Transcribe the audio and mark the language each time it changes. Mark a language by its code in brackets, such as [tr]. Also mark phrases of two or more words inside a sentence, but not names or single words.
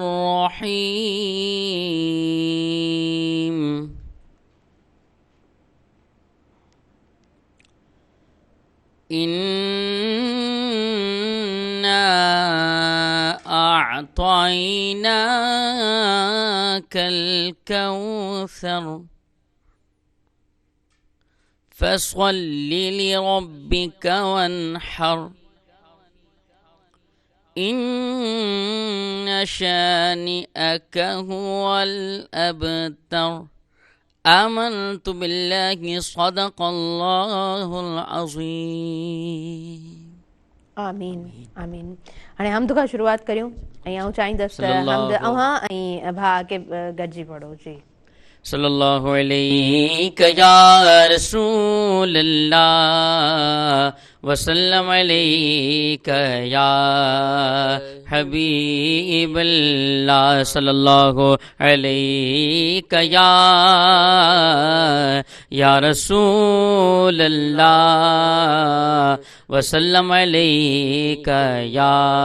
[ar] الرحیم اِنَّا أعطيناك الكوثر فصل لربك وانحر إن شانئك هو الأبتر آمنت بالله صدق الله العظيم آمين آمين. [sd] हाणे हमद खां शुरूआत करियूं ऐं आउं चाहींदसि त हमद अव्हां ऐं भाउ खे गॾिजी पढ़ो। जी [ar] صلى الله عليك يا رسول الله وسلم عليك يا حبيب الله صلى الله عليك يا رسول الله وسلم عليك يا